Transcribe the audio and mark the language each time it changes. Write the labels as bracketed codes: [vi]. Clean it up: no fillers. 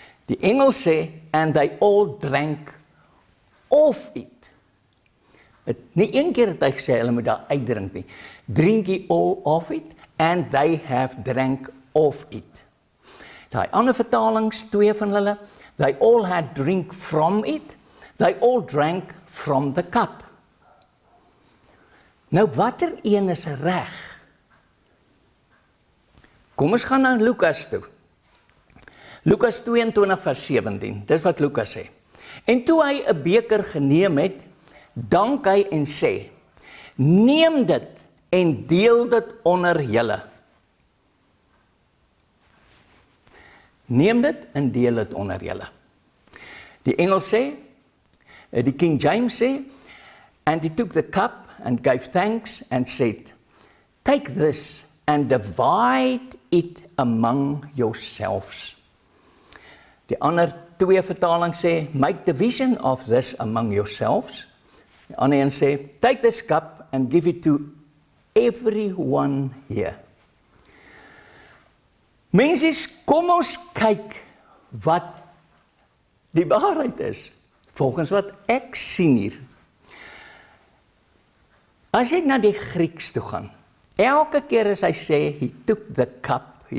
[af] Die Engels sê, [en] and they all drank of it. [af] Nie een keer het hy gesê, hulle moet daar uitdrink nie. [en] Drink ye all of it, and they have drank of it. [af] Die ander vertalings, 2 van hulle, [en] they all had drink from it, they all drank from the cup. [af] Nou, watter een is reg? Kom ons gaan na Lukas toe. Lukas 22 vers 17, dis wat Lukas sê. En toe hy 'n beker geneem het, dank hy en sê, neem dit en deel dit onder julle. Neem dit en deel dit onder julle. Die Engels sê, die King James sê, [en] and he took the cup and gave thanks and said, take this and divide it among yourselves. [af] Die ander 2 vertaling sê, [en] make division of this among yourselves. [af] Die ander een sê, [en] take this cup and give it to everyone here. [af] Mensies, kom ons kyk wat die waarheid is, volgens wat ek sien hier. As jy na die Grieks toe gaan, elke keer as hy sê, [en] he took the cup,